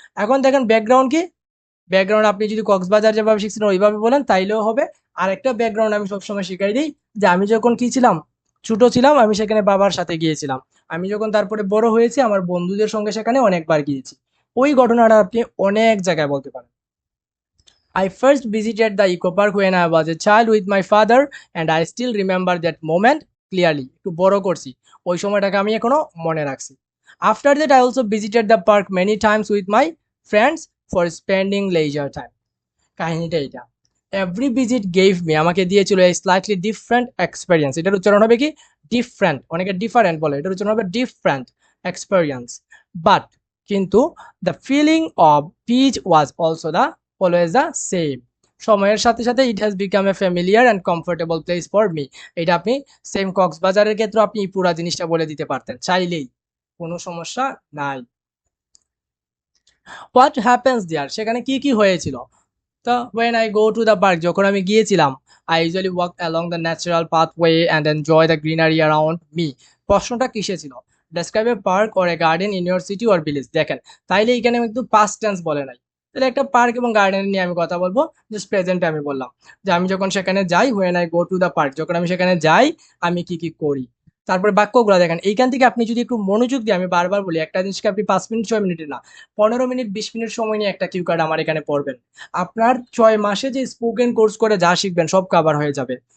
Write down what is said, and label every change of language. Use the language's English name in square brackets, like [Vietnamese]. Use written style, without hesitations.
[Bangla] এখন দেখেন ব্যাকগ্রাউন্ড কি, ব্যাকগ্রাউন্ড আপনি যদি কক্সবাজার যেভাবে শিখছেন ওইভাবে বলেন তাইলেও হবে। আরেকটা ব্যাকগ্রাউন্ড আমি সবসময় শিখাই দিই, যে আমি যখন কি ছিলাম, ছোট ছিলাম, আমি সেখানে বাবার সাথে গিয়েছিলাম। আমি যখন তারপরে বড় হয়েছি, আমার বন্ধুদের সঙ্গে সেখানে অনেকবার গিয়েছি। ওই ঘটনাটা আপনি অনেক জায়গায় বলতে পারেন। [English] I first visited the eco park when I was a child with my father and I still remember that moment clearly. [Bangla] একটু বড় করছি, ওই সময়টাকে আমি এখনো মনে রাখছি। [English] After that I also visited the park many times with my friends for spending leisure time. [Bangla] কাহিনীটা এটা, [English] every visit gave me, [Bangla] আমাকে দিয়েছিল এই [English] Slightly different experience. [Bangla] এটার উচ্চারণ হবে কি, ডিফারেন্ট, অনেকে ডিফারেন্ট বলে, এটার উচ্চারণ হবে ডিফারেন্ট এক্সপেরিয়েন্স। [English] But কিন্তু the feeling of pitch was also the always the same. [Bangla] সময়ের সাথে সাথে [English] It has become a familiar and comfortable place for me. [Bangla] এটা আপনি সেম কক্সবাজারের ক্ষেত্রে আপনি পুরা জিনিসটা বলে দিতে পারতেন চাইলেই, কোনো সমস্যা নাই। [English] what happens there, [Bangla] সেখানে কি কি হয়েছিল? [English] তো when I go to the park, [Bangla] যখন আমি গিয়েছিলাম, [English] I usually walk along the natural pathway and enjoy the greenery around me। [Bangla] প্রশ্নটা কিসে ছিল? [English] Describe a park or a garden in your city or village। [Bangla] দেখেন, তাইলে এখানে আমি একটু past tense বলে নাই, তাহলে একটা পার্ক এবং গার্ডেন নিয়ে আমি কথা বলবো। জাস্ট প্রেজেন্টে আমি বললাম যে আমি যখন সেখানে যাই, [English] when I go to the park, [Bangla] যখন আমি সেখানে যাই আমি কি কি করি। তারপরে বাক্যগুলো দেখেন, এইখান থেকে আপনি যদি একটু মনোযোগ দিয়ে, আমি বারবার বলি একটা জিনিসকে আপনি 5 মিনিট 6 মিনিটে না, 15 মিনিট 20 মিনিট সময় নিয়ে একটা কিউ কার্ড আমার এখানে পড়বেন, আপনার 6 মাসে যে স্পোকেন কোর্স করে যা শিখবেন সব কভার হয়ে যাবে।